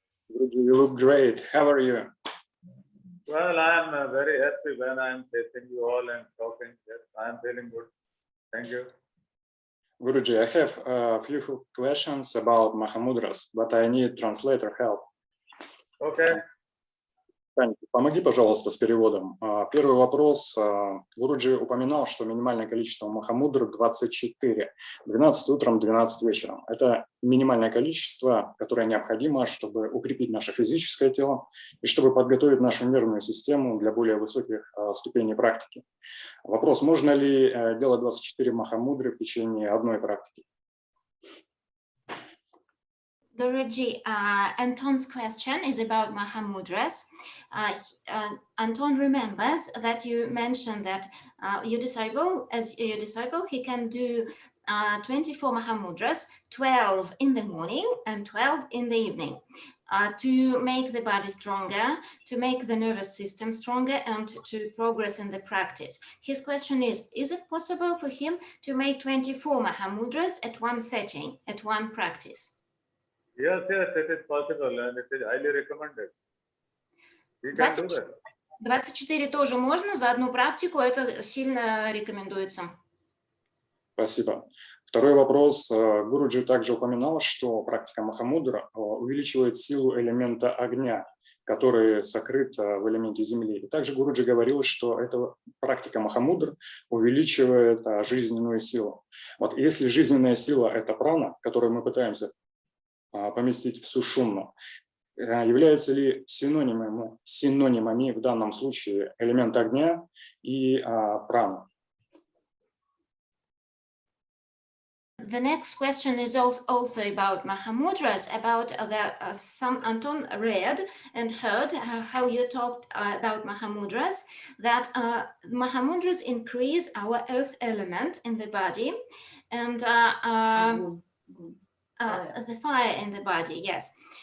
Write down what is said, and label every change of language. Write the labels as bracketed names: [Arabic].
[English] Guruji, you look great. How are you? Well, I am very happy when I am facing you all and talking. Yes, I am feeling good. Thank you. Guruji, I have a few questions about Mahamudras, but I need translator help. Okay. [Russian] Помоги, пожалуйста, с переводом. Первый вопрос. Гуруджи упоминал, что минимальное количество махамудр 24. 12 утром, 12 вечером. Это минимальное количество, которое необходимо, чтобы укрепить наше физическое тело и чтобы подготовить нашу нервную систему для более высоких ступеней практики. Вопрос, можно ли делать 24 махамудры в течение одной практики? [English] Guruji, Anton's question is about Mahamudras. Anton remembers that you mentioned that your disciple, he can do 24 Mahamudras, 12 in the morning and 12 in the evening, to make the body stronger, to make the nervous system stronger, and to progress in the practice. His question is it possible for him to make 24 Mahamudras at one setting, at one practice? Yes, it is possible and it is highly recommended. We can do that. [Russian] 24 тоже можно за одну практику, это сильно рекомендуется. Спасибо. Второй вопрос. Гуруджи также упоминал, что практика Махамудра увеличивает силу элемента огня, который сокрыт в элементе земли. И также Гуруджи говорил, что эта практика Махамудр увеличивает жизненную силу. Вот если жизненная сила – это прана, которую мы пытаемся поместить в сушумну, являются ли синонимами в данном случае элемент огня и прана? [English] The next question is also about Mahamudras, about some Anton read and heard how you talked about Mahamudras, that Mahamudras increase our earth element in the body and the fire in the body, yes.